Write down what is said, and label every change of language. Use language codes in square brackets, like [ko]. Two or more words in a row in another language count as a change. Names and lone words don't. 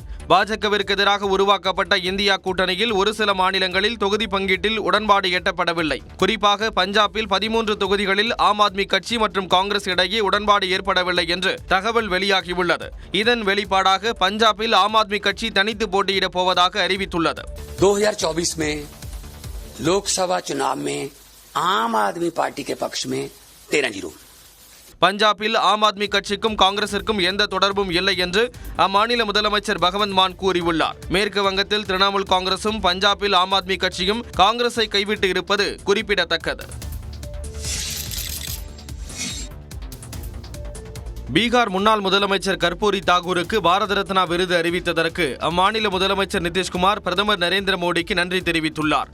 [ta] பாஜகவிற்கு எதிராக உருவாக்கப்பட்ட இந்தியா கூட்டணியில் ஒரு சில மாநிலங்களில் தொகுதி பங்கீட்டில் உடன்பாடு எட்டப்படவில்லை. குறிப்பாக பஞ்சாபில் 13 தொகுதிகளில் ஆம் ஆத்மி கட்சி மற்றும் காங்கிரஸ் இடையே உடன்பாடு ஏற்படவில்லை என்று தகவல் வெளியாகியுள்ளது. இதன் வெளிப்பாடாக பஞ்சாபில் ஆம் ஆத்மி கட்சி தனித்து போட்டியிடப் போவதாக அறிவித்துள்ளது. [hi] 2024 में लोकसभा चुनाव में आम आदमी पार्टी के पक्ष में 13-0. [ta] பஞ்சாபில் ஆம் ஆத்மி கட்சிக்கும் காங்கிரசிற்கும் எந்த தொடர்பும் இல்லை என்று அம்மாநில முதலமைச்சர் பகவந்த் மான் கூறியுள்ளார். மேற்கு வங்கத்தில் திரிணாமுல் காங்கிரசும் பஞ்சாபில் ஆம் ஆத்மி கட்சியும் காங்கிரஸை கைவிட்டு இருப்பது குறிப்பிடத்தக்கது. பீகார் முன்னாள் முதலமைச்சர் கர்பூரி தாக்கூருக்கு பாரத ரத்னா விருது அறிவித்ததற்கு அம்மாநில முதலமைச்சர் நிதிஷ்குமார் பிரதமர் நரேந்திர மோடிக்கு நன்றி தெரிவித்துள்ளார்.